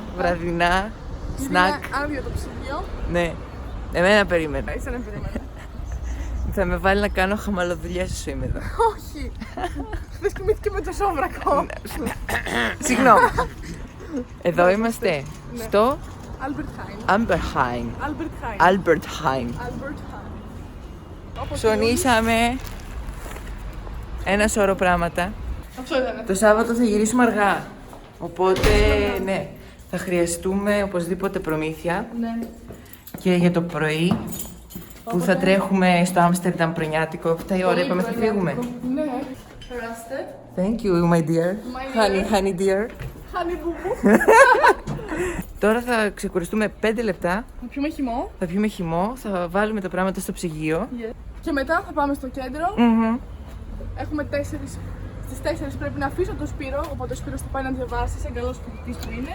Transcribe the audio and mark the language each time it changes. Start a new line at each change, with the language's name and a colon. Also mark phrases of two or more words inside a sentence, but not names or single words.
Greek: βραδινά, σνακ. Είναι άδειο το ψυγείο. Ναι, εμένα περίμενα. Είσαι να περίμενα. Θα με βάλει να κάνω χαμαλοδουλειές όσο είμαι εδώ. Όχι. Δεν κοιμήθηκε με το σόβρακο. Συγγνώμη. Εδώ είμαστε στο Albert Heijn. Amberheim. Albert Heijn. Albert Heijn. Albert Heijn. Όπως Ψωνίσαμε ένα σώρο πράγματα. αυτό ήταν. Το Σάββατο θα γυρίσουμε αργά. Οπότε, ναι, θα χρειαστούμε οπωσδήποτε προμήθεια. Ναι. Και για το πρωί που θα τρέχουμε στο Άμστερνταμ πρωινιάτικο. 7 η ώρα είπαμε θα φύγουμε. Ναι. Περάστε.
English: Thank you, my dear. Honey dear.
Greek: Χάνει μπουμπού. Τώρα θα ξεκουραστούμε 5 λεπτά. Θα πιούμε χυμό. Θα πιούμε χυμό, θα βάλουμε τα πράγματα στο ψυγείο. Και μετά θα πάμε στο κέντρο. Μμμ. Έχουμε 4 στις στις 4 πρέπει να αφήσω τον Σπύρο, οπότε ο Σπύρος θα πάει να διαβάσει, σαν καλός φοιτητής που είναι.